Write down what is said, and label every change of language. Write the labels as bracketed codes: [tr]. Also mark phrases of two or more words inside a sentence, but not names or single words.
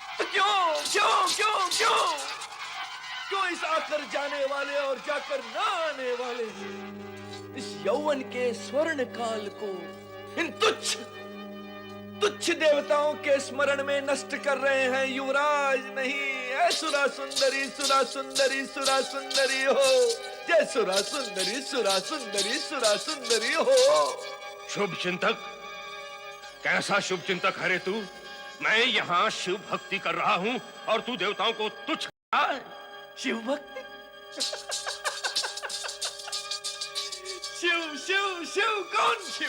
[hi] तो क्यों क्यों क्यों क्यों क्यों इस आकर जाने वाले और जाकर ना आने वाले इस यौवन के स्वर्ण काल को इन तुच्छ तुच्छ देवताओं के स्मरण में नष्ट कर रहे हैं युवराज? नहीं, ऐ सुरा सुंदरी सुरा सुंदरी सुरा सुंदरी हो, जय सुरा सुंदरी सुरा सुंदरी सुरा सुंदरी हो। शुभ चिंतक, कैसा शुभ चिंतक है रे तू? मैं यहाँ शिव भक्ति कर रहा हूँ और तू देवताओं को तुच्छ कह रहा है। शिव भक्ति? शिव शिव शिव कौन शिव?